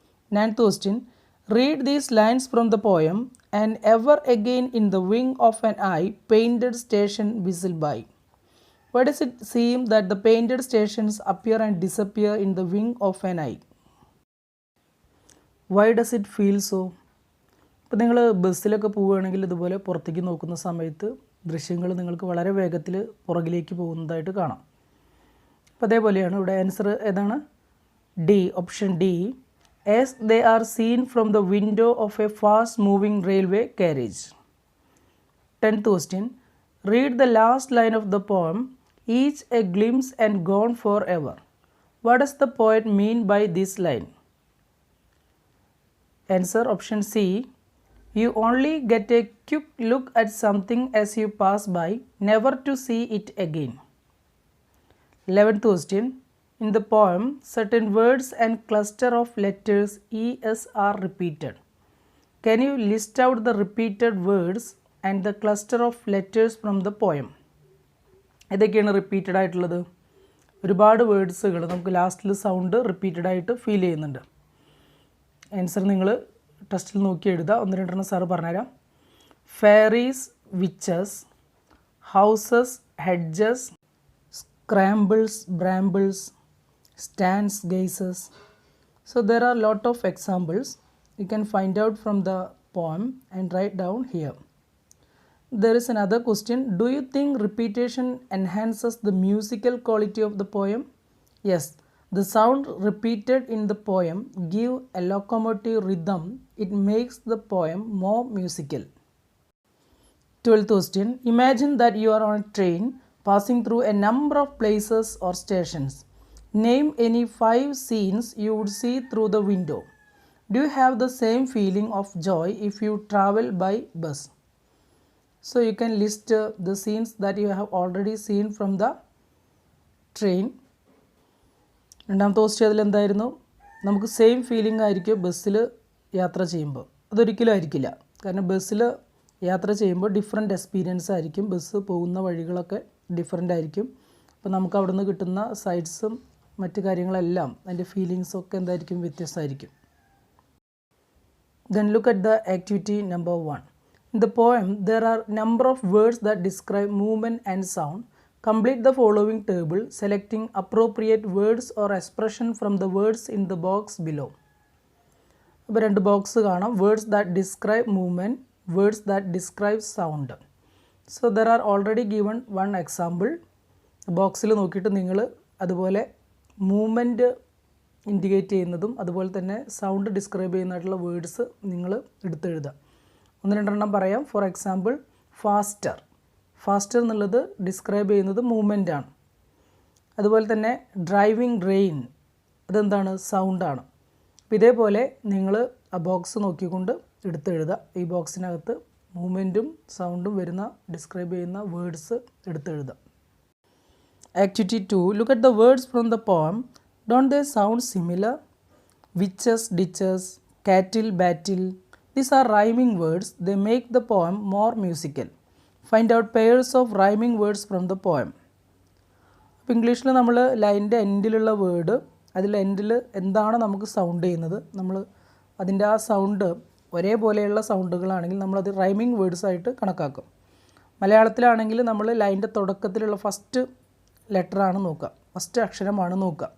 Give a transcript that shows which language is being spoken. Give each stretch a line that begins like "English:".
English: Ninth question, read these lines from the poem, and ever again in the wing of an eye painted station whistle by. Why does it seem that the painted stations appear and disappear in the wing of an eye? Why does it feel so?
Malayalam: ഇപ്പോൾ നിങ്ങൾ ബസ്സിലൊക്കെ പോവുകയാണെങ്കിൽ ഇതുപോലെ പുറത്തേക്ക് നോക്കുന്ന സമയത്ത് ദൃശ്യങ്ങൾ നിങ്ങൾക്ക് വളരെ വേഗത്തിൽ പുറകിലേക്ക് പോകുന്നതായിട്ട് കാണാം. അപ്പോൾ അതേപോലെയാണ് ഇവിടെ ആൻസർ ഏതാണ്? D, option D,
English: as they are seen from the window of a fast moving railway carriage. 10th question, read the last line of the poem, each a glimpse and gone forever. What does the poet mean by this line? Answer option C, you only get a quick look at something as you pass by, never to see it again. 11th question, in the poem, certain words and cluster of letters ES are repeated. Can you list out the repeated words and the cluster of letters from the poem?
Malayalam: ഏതൊക്കെയാണ് repeated ആയിട്ടുള്ളത്? ഒരുപാട് വേർഡ്സുകൾ നമുക്ക് ലാസ്റ്റിൽ sound repeated ആയിട്ട് feel ചെയ്യുന്നുണ്ട്. Answer നിങ്ങൾ ടെസ്റ്റിൽ നോക്കി എഴുതുക. ഒന്ന് രണ്ടെണ്ണം സാറ് പറഞ്ഞുതരാം.
English: Fairies, witches, houses, hedges, scrambles, brambles, stands, gazes. So there are lot of examples you can find out from the poem and write down here. There is another question, do you think repetition enhances the musical quality of the poem? Yes, the sound repeated in the poem give a locomotive rhythm. It makes the poem more musical. 12th question, imagine that you are on a train passing through a number of places or stations. Name any 5 scenes you would see through the window. Do you have the same feeling of joy if you travel by bus? So you can list the scenes that you have already seen from the train.
Malayalam: രണ്ടാമത്തെ question അതിലെന്തായിരുന്നു? നമുക്ക് same feeling ആയിരിക്കും ബസ്സിൽ യാത്ര ചെയ്യുമ്പോൾ. അതൊരിക്കലും ആയിരിക്കില്ല. കാരണം ബസ്സിൽ യാത്ര ചെയ്യുമ്പോൾ ഡിഫറെൻറ്റ് എക്സ്പീരിയൻസ് ആയിരിക്കും. ബസ് പോകുന്ന വഴികളൊക്കെ ഡിഫറെൻ്റ് ആയിരിക്കും. അപ്പോൾ നമുക്ക് അവിടെ നിന്ന് കിട്ടുന്ന സൈറ്റ്സും മറ്റു കാര്യങ്ങളെല്ലാം അതിൻ്റെ ഫീലിങ്സൊക്കെ എന്തായിരിക്കും? വ്യത്യസ്തമായിരിക്കും.
English: Then look at the activity number 1. In the poem, there are number of words that describe movement and sound. Complete the following table, selecting appropriate words or expression from the words in the box below.
Malayalam: അപ്പോൾ 2 box കാണാം.
English: Words that describe movement, words that describe sound. So there are already given 1 example.
Malayalam: ബോക്സിൽ നോക്കിയിട്ട് നിങ്ങൾ അതുപോലെ movement indicate ചെയ്യുന്നതും അതുപോലെ തന്നെ sound describe ചെയ്യുന്നതായിട്ടുള്ള words നിങ്ങൾ എടുത്തെഴുതുക. 1-2 പറയാം.
English: for example,
Malayalam: faster. ഫാസ്റ്റർ എന്നുള്ളത് ഡിസ്ക്രൈബ് ചെയ്യുന്നത് മൂവ്മെൻ്റ് ആണ്. അതുപോലെ തന്നെ ഡ്രൈവിംഗ് റെയിൻ, അതെന്താണ്? സൗണ്ടാണ്. അപ്പോൾ ഇതേപോലെ നിങ്ങൾ ആ ബോക്സ് നോക്കിക്കൊണ്ട് എടുത്തെഴുതുക. ഈ ബോക്സിനകത്ത് മൂവ്മെൻറ്റും സൗണ്ടും വരുന്ന ഡിസ്ക്രൈബ് ചെയ്യുന്ന words എടുത്തെഴുതുക.
English: Activity 2. Look at the words from the poem. Don't they sound similar? Witches, ditches, cattle, battle. These are rhyming words. They make the poem more musical. Find out pairs of rhyming words from the poem.
Malayalam: അപ്പോൾ ഇംഗ്ലീഷിൽ നമ്മൾ ലൈനിൻ്റെ എൻഡിലുള്ള word, അതിൽ എൻഡിൽ എന്താണ് നമുക്ക് sound ചെയ്യുന്നത്, നമ്മൾ അതിൻ്റെ ആ സൗണ്ട് ഒരേപോലെയുള്ള സൗണ്ടുകളാണെങ്കിൽ നമ്മളത് റൈമിംഗ് വേർഡ്സ് ആയിട്ട് കണക്കാക്കും. മലയാളത്തിലാണെങ്കിൽ നമ്മൾ ലൈനിൻ്റെ തുടക്കത്തിലുള്ള ഫസ്റ്റ് ലെറ്ററാണ് നോക്കുക, ഫസ്റ്റ് അക്ഷരമാണ് നോക്കുക.